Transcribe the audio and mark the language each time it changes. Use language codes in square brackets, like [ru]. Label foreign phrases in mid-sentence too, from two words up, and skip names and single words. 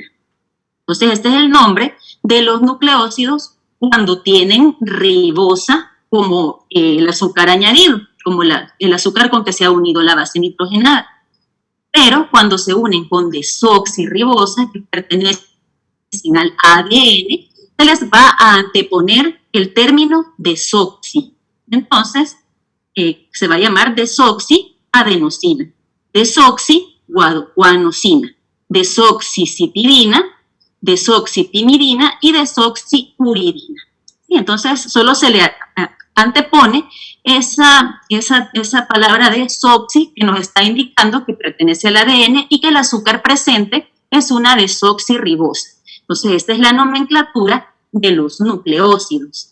[es] Entonces este es el nombre de los nucleócidos cuando tienen ribosa como el azúcar añadido, como el azúcar con que se ha unido la base nitrogenada. Pero cuando se unen con desoxirribosa, que pertenecen al ADN, se les va a anteponer el término desoxi. Entonces, se va a llamar desoxiadenosina, desoxiguanosina, desoxicitidina, desoxitimidina y desoxiuridina. Y entonces solo se le antepone esa palabra desoxi que nos está indicando que pertenece al ADN y que el azúcar presente es una desoxirribosa. Entonces esta es la nomenclatura de los nucleócidos.